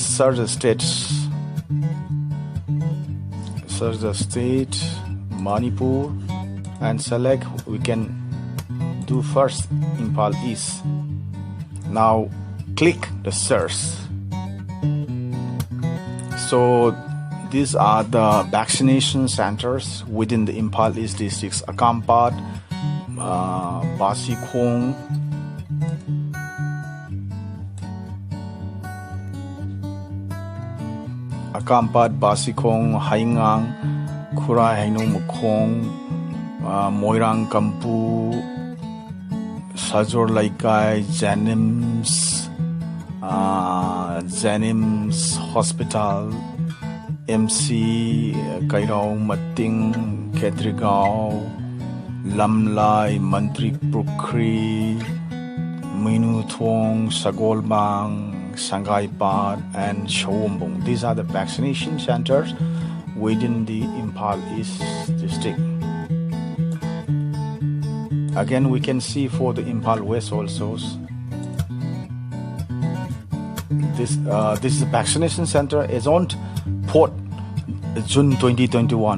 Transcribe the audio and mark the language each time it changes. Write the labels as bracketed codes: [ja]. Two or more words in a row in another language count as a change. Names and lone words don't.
[en] Search the state, Manipur, and select. We can do first Impal East. Now click the search. So these are the vaccination centers within the Impal East districts: Akampat, Basikhong, Haingang, Khurai Hainung Mukhong, Moirang Kampu, Sajor Laikai, Janims Hospital, MC Kairao Mating, Ketrigao, Lamlai, Mantri Pukri, Minu Thuong, Sagolbang, Shanghai Pad, and Showombong. These are the vaccination centers within the Impal East district. Again, we can see for the Impal West also. This is a vaccination center is on 4th June 2021.